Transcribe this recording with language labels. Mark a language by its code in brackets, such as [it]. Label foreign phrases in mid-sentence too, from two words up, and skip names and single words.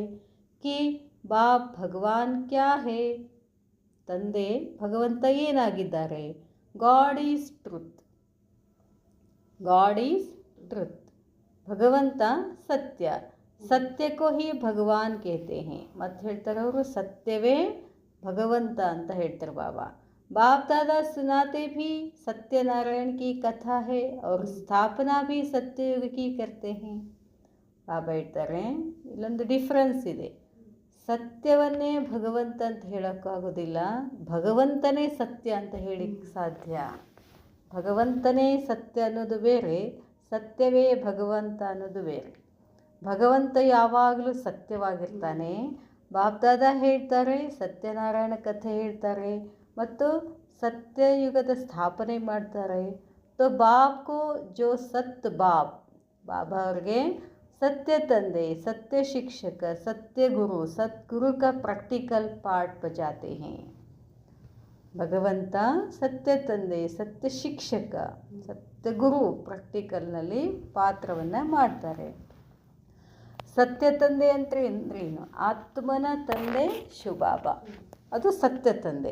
[hi] कि बाप भगवान क्या है, [kn] ತಂದೆ ಭಗವಂತ ಏನಾಗಿದ್ದಾರೆ. [en] God is truth, God is truth, [kn] ಭಗವಂತ ಸತ್ಯ, [hi] सत्य को ही भगवान कहते हैं. [kn] ಮತ್ತು ಹೇಳ್ತಾರೆ ಅವರು, ಸತ್ಯವೇ ಭಗವಂತ ಅಂತ ಹೇಳ್ತಾರೆ ಬಾಬಾ. [hi] बाप दादा सुनाते भी सत्यनारायण की कथा है और स्थापना भी सत्ययुग की करते हैं. [kn] ಬಾಬಾ ಹೇಳ್ತಾರೆ, ಇಲ್ಲೊಂದು ಡಿಫ್ರೆನ್ಸ್ ಇದೆ. ಸತ್ಯವನ್ನೇ ಭಗವಂತ ಅಂತ ಹೇಳೋಕ್ಕಾಗೋದಿಲ್ಲ, ಭಗವಂತನೇ ಸತ್ಯ ಅಂತ ಹೇಳಿಕ್ಕೆ ಸಾಧ್ಯ. ಭಗವಂತನೇ ಸತ್ಯ ಅನ್ನೋದು ಬೇರೆ, ಸತ್ಯವೇ ಭಗವಂತ ಅನ್ನೋದು ಬೇರೆ. ಭಗವಂತ ಯಾವಾಗಲೂ ಸತ್ಯವಾಗಿರ್ತಾನೆ. ಬಾಪ್ ದಾದಾ ಹೇಳ್ತಾರೆ, ಸತ್ಯನಾರಾಯಣ ಕಥೆ ಹೇಳ್ತಾರೆ ಮತ್ತು ಸತ್ಯಯುಗದ ಸ್ಥಾಪನೆ ಮಾಡ್ತಾರೆ. [hi] तो बाप को जो सत बाप, [kn] ಬಾಬಾ ಅವ್ರಿಗೆ ಸತ್ಯ ತಂದೆ, ಸತ್ಯ ಶಿಕ್ಷಕ, ಸತ್ಯ ಗುರು, ಸದ್ಗುರು [hi] का प्रैक्टिकल पार्ट बजाते हैं. [kn] ಭಗವಂತ ಸತ್ಯ ತಂದೆ, ಸತ್ಯ ಶಿಕ್ಷಕ, ಸತ್ಯ ಗುರು ಪ್ರಾಕ್ಟಿಕಲ್ನಲ್ಲಿ ಪಾತ್ರವನ್ನು ಮಾಡ್ತಾರೆ. ಸತ್ಯ ತಂದೆ ಅಂದ್ರೇನು? ಆತ್ಮನ ತಂದೆ ಶಿವಬಾಬಾ, ಅದು ಸತ್ಯ ತಂದೆ.